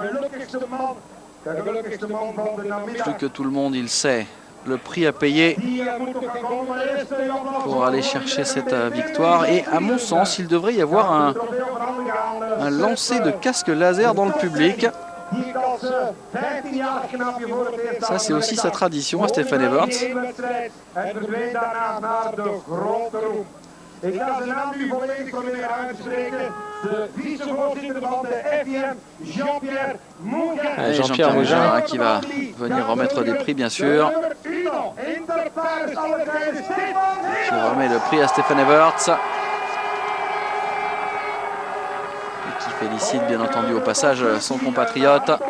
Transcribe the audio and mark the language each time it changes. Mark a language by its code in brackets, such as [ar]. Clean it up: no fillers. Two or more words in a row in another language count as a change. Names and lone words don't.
[fr] Plus que tout le monde, il sait le prix à payer pour aller chercher cette victoire. Et à mon sens, il devrait y avoir un lancer de casque laser dans le public. Ça, c'est aussi sa tradition à Stefan Everts. [nl] Ik ga zijn naam nu volledig proberen uit te spreken. De vicevoorzitter van de FIM, Jean-Pierre Mougin. [fr] Jean-Pierre Mougin qui va venir remettre des prix, bien sûr. Qui remet le prix à Stefan Everts. Et qui félicite, bien entendu, au passage son compatriote.